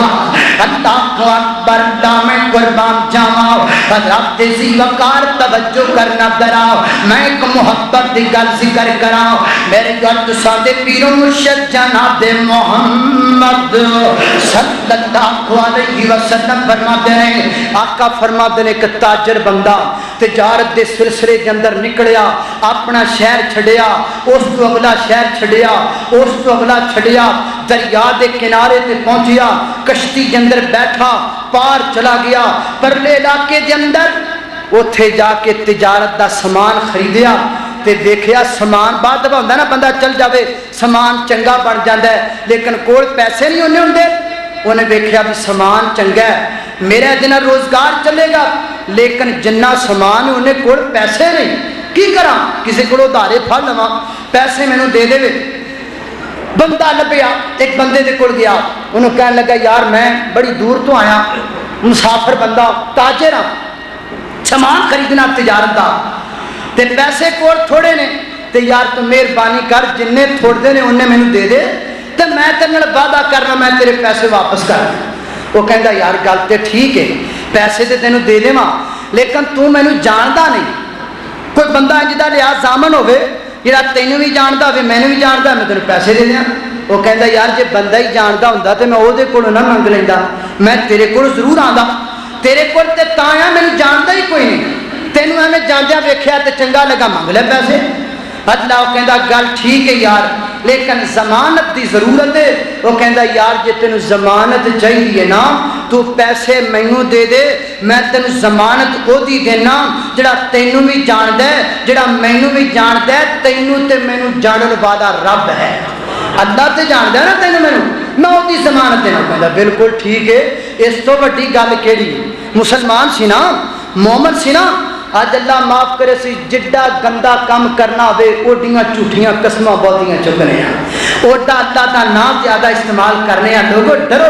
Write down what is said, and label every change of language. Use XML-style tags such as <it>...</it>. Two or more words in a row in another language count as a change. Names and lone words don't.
<pa>اللہ اکبر، دامِ قربان جاواں، حضرات ذی وقار توجہ کرنا ذرا، میں ایک محبت دی گل ذکر کراں، میرے گھر سادے پیر و مرشد جناب محمد</pa> <ar>صلی اللہ علیہ وسلم</ar> <ur>فرماتے ہیں، آقا فرماتے ہیں کہ</ur> <pa>تاجر بندہ تجارت دے سلسلے کے اندر نکلیا، اپنا شہر چھڑیا، اس تو اگلا شہر چھڑیا، اس تو اگلا چھڑیا، دریا دے کنارے تے پہنچیا، کشتی کے اندر بیٹھا، پار چلا گیا، پرلے علاقے دے اندر اوتھے جا کے تجارت دا سامان خریدیا تے دیکھیا سامان بعد دفعہ ہوندا نا بندہ چل جاوے سامان چنگا بن جاندا ہے لیکن کول پیسے نہیں ہونے ہوندے، انہیں دیکھیا بھی سامان چنگا ہے میرا دن روزگار چلے گا لیکن جنہ سامان انہیں کول پیسے نہیں، کی کراں کسی کو ادھارے پھڑ لواں پیسے مینوں دے دے۔ بندہ لبیا، ایک بندے دے کول گیا، انہوں کہنے لگا یار میں بڑی دور تو آیا، مسافر بندہ تاجر ہاں، سامان خریدنا تجارت دا تے پیسے کول تھوڑے نے تے یار تو مہربانی کر جننے تھوڑے نے انہیں مینوں دے دے تے میں تیرے نال وعدہ کرنا میں تیرے پیسے واپس کر دوں۔ وہ کہندا یار گل تے ٹھیک ہے پیسے تے تینوں دے دیواں لیکن تو مینوں جاندا نہیں، کوئی بندہ جدا لحاظ ضامن ہوے جڑا تینوں بھی جاندا ہوے مینوں بھی جاندا میں تینوں پیسے دے دیاں۔ وہ کہندا یار جے بندہ ہی جاندا ہوندا تے میں اودے کولوں نہ منگ لیندا، میں تیرے کول ضرور آندا، تیرے کول تے تاں آیا مینوں جاندا ہی کوئی نہیں، تینوں ایویں جاندیاں ویکھیا تے چنگا لگا منگ لے پیسے۔ اللہ وہ کہندا گل ٹھیک ہے یار لیکن ضمانت دی ضرورت ہے۔ وہ کہندا یار جے تینوں ضمانت چاہیے نا تو پیسے مینوں دے دے، میں تینوں ضمانت او دی دینا جڑا تینوں بھی جاندا ہے جڑا مینوں بھی جاندا ہے، تینوں تے مینوں جانن والا رب ہے، اللہ تے جاندا ہے نا تینوں مینوں، میں او دی ضمانت دینا۔ کہندا بالکل ٹھیک ہے، اس تو بڑی گل کیڑی، مسلمان سی نا مومن سی نا، آج اللہ معاف کرے سی جڈا گندا کام کرنا ہوئے اوڈیاں جھوٹیاں قسماں بہتیاں چکنے ہیں، اوڈا اللہ دا نام زیادہ استعمال کرنے ہیں، لوگو ڈرو۔</pa>